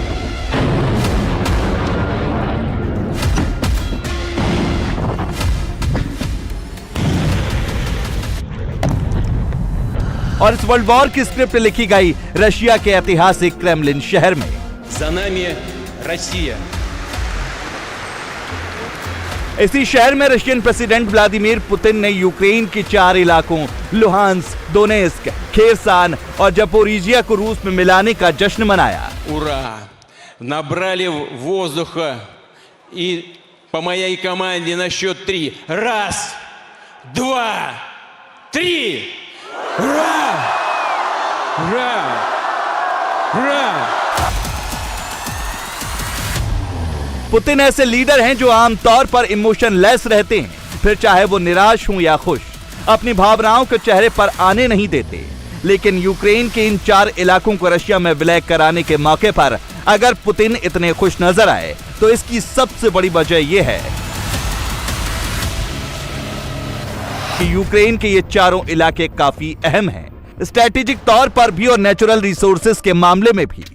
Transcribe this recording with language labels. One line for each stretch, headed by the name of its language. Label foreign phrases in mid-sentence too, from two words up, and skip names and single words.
Hindi: और इस
English: world war
Hindi: की स्क्रिप्ट लिखी गई रशिया के ऐतिहासिक क्रेमलिन शहर में।
Russian: За нами Россия!
Hindi: इसी शहर में
English: Russian president
Hindi: व्लादिमीर पुतिन ने यूक्रेन के 4 इलाकों लोहांस्क, डोनेस्क, खेरसान और जपोरिजिया को रूस में मिलाने का जश्न मनाया।
Russian: Ура! Набрали воздуха и по моей команде на счет 3. 1, 2, 3! Ура! Ура! Ура!
Hindi: पुतिन ऐसे लीडर हैं जो आमतौर पर इमोशनलेस रहते हैं, फिर चाहे वो निराश हों या खुश, अपनी भावनाओं को चेहरे पर आने नहीं देते। लेकिन यूक्रेन के इन 4 इलाकों को रशिया में विलय कराने के मौके पर अगर पुतिन इतने खुश नजर आए तो इसकी सबसे बड़ी वजह यह है कि यूक्रेन के ये चारों इलाके काफी अहम हैं, स्ट्रेटेजिक तौर पर भी और
English: natural resources
Hindi: के मामले में भी।